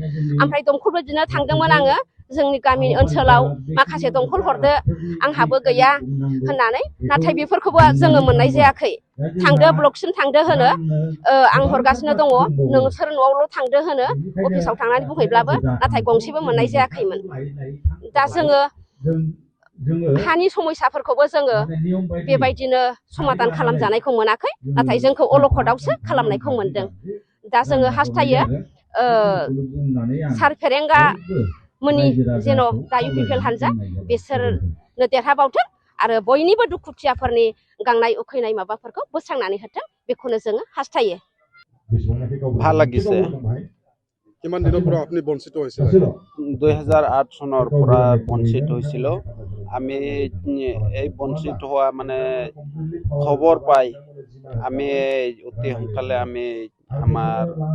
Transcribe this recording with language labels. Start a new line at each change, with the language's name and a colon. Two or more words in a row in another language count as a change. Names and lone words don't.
Bodo: ओमफ्राय दमखलबो बिदिनो थांदोंमोन आङो। जोंनि गामि ओनसोलाव माखासे दंखल हरदो आंहाबो गैया होननानै नाथाय बेफोरखौबो जोङो मोननाय जायाखै थांदो ब्लकसिम थांदो होनो आं हरगासिनो दङ नोंसोर न'आवल' थांदो होनो अफिसाव थांनानै बुंहैब्लाबो नाथाय गंसेबो मोननाय जायाखैमोन दा जोङो हानि समस्याफोरखौबो जोङो बेबायदिनो समाधान खालामजानायखौ मोनाखै नाथाय जोंखौ अलखदावसो खालामनायखौ मोनदों दा जोङो हास्थायो सार फेरेंगा मोननि जेन' दा UPPL हानजा बिसोरनो देरहाबावथों आरो बयनिबो दुखुथियाफोरनि गांनाय उखैनाय माबाफोरखौ बोस्रांनानै होथों बेखौनो जोङो हास्थायो
Assamese: ভাল লাগিছে কিমান দিনৰ পৰা আপুনি বঞ্চিত হৈছিল 2008 চনৰ পৰা বঞ্চিত হৈছিল আমি এই বঞ্চিত হোৱা মানে খবৰ পাই আমি অতি সোনকালে আমি আমাৰ